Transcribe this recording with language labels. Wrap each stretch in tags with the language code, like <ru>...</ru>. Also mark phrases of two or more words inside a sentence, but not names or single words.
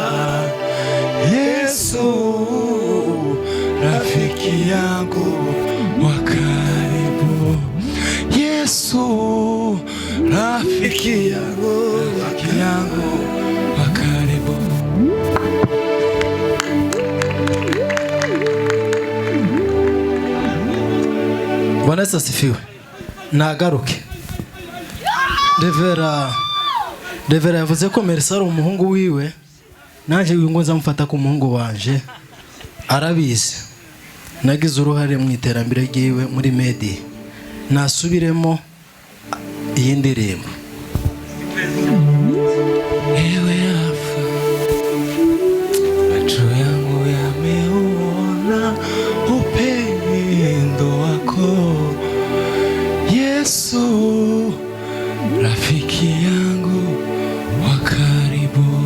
<sw>Yesu rafiki yangu wa karibu, Yesu rafiki yangu wa karibu. Bwana asifiwe.</sw> <rw>nagaruke. Revera yavuze ko Merisa ari umuhungu wiwe, nanjye ngo nzamufata ku muhungu wanje. Arabizi nagize uruhare mu iterambere ryiwe muri media. Nasubiremo iyi ndirimbo.</rw> <sw>Ewe Alpha, macho yangu yameona upendo wako Yesu, rafiki yangu wa karibu.</sw>